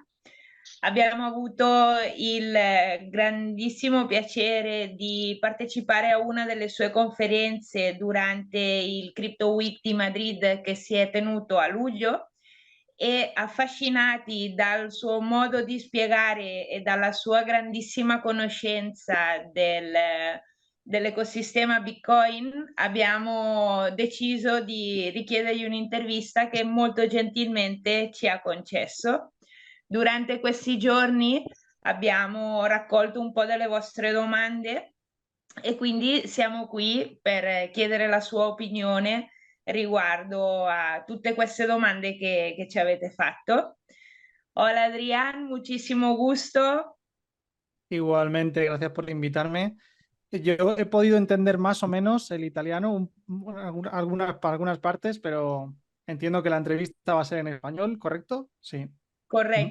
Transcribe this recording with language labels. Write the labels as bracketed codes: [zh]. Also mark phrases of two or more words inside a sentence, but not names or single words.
[it] Abbiamo avuto il grandissimo piacere di partecipare a una delle sue conferenze durante il Crypto Week di Madrid che si è tenuto a luglio e affascinati dal suo modo di spiegare e dalla sua grandissima conoscenza dell'ecosistema Bitcoin, abbiamo deciso di richiedergli un'intervista che molto gentilmente ci ha concesso. Durante questi giorni abbiamo raccolto un po' delle vostre domande e quindi siamo qui per chiedere la sua opinione riguardo a tutte queste domande che ci avete fatto. [es] Hola Adrián, muchísimo gusto. Igualmente, gracias por invitarme. Yo he podido entender más o menos el italiano, algunas partes, pero entiendo que la entrevista va a ser en español, ¿correcto? Sí. Ujú.